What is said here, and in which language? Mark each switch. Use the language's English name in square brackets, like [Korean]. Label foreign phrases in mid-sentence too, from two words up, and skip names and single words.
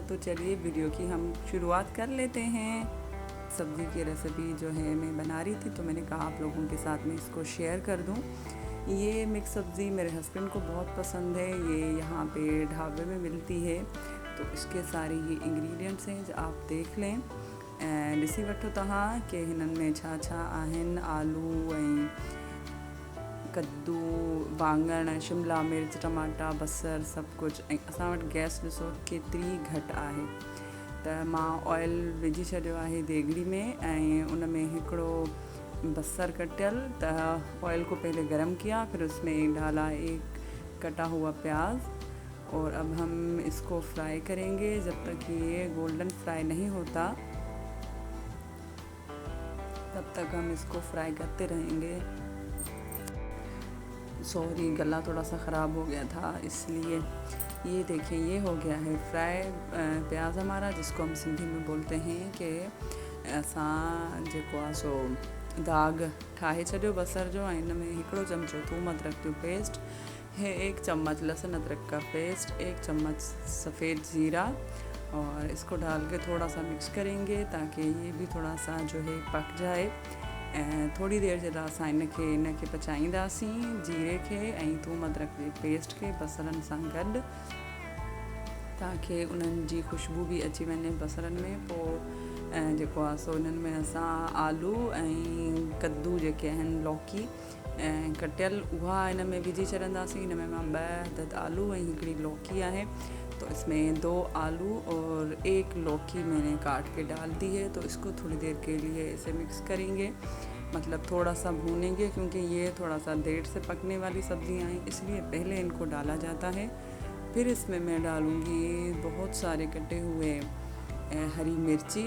[Urdu] تو چلیے ویڈیو کی ہم شروعات کر لیتے ہیں۔ سبزی کی ریسیپی جو ہے میں بنا رہی تھی، تو میں نے کہا آپ لوگوں کے ساتھ میں اس کو شیئر کر دوں. یہ مکس سبزی میرے ہسبینڈ کو بہت پسند ہے. یہ یہاں پہ ڈھابے میں ملتی ہے۔ تو اس کے سارے یہ انگریڈینٹس ہیں جو آپ دیکھ لیں. [Sindhi] ॾिसी वठो तव्हां कि हिननि में छा छा आहिनि। आलू ऐं कद्दू, वाङण, शिमला मिर्च, टमाटा, बसर सभु कुझु। ऐं असां वटि गैस ॾिसो केतिरी घटि आहे। त मां ऑयल विझी छॾियो आहे देगड़ी में ऐं उन में हिकिड़ो बसर कटियल। [Urdu] تو آئل کو پہلے گرم کیا، پھر اس میں ڈالا ایک کٹا ہوا پیاز. اور اب ہم اس کو فرائی کریں گے جب تک یہ [English] golden fry [Urdu] نہیں ہوتا، تب تک ہم اس کو فرائی کرتے رہیں گے. سوری، گلا تھوڑا سا خراب ہو گیا تھا اس لیے. یہ دیکھیے، یہ ہو گیا ہے فرائی پیاز ہمارا، جس کو ہم سندھی میں بولتے ہیں کہ [Sindhi] असां जेको आहे सो दाग ठाहे छॾियो बसर जो। ऐं इन में हिकिड़ो चमचो थूम अदरक जो पेस्ट है, [Urdu] 1 چمچ لہسن ادرک کا پیسٹ، 1 چمچ سفید زیرہ، اور اس کو ڈال کے تھوڑا سا مکس کریں گے تاکہ یہ بھی تھوڑا سا جو ہے پک جائے. [Sindhi] थोड़ी देर जे लाइ असां इनखे पचाईंदासीं, जीरे खे ऐं थूम अदरक जे पेस्ट खे बसरनि सां गॾु, ताकि उन्हनि जी ख़ुशबू भी अची वञे बसरनि में। पोइ जेको आहे सो उन्हनि में असां आलू ऐं कद्दू जेके आहिनि, लौकी कटियल, उहा इन में विझी छॾंदासीं। इन में मां 2 अदद आलू ऐं हिकिड़ी लौकी आहे, [Urdu] تو اس میں 2 آلو اور 1 لوکی میں نے کاٹ کے ڈال دی ہے. تو اس کو تھوڑی دیر کے لیے اسے مکس کریں گے، مطلب تھوڑا سا بھونیں گے، کیونکہ یہ تھوڑا سا دیر سے پکنے والی سبزیاں ہیں، اس لیے پہلے ان کو ڈالا جاتا ہے. پھر اس میں میں ڈالوں گی بہت سارے کٹے ہوئے ہری مرچی.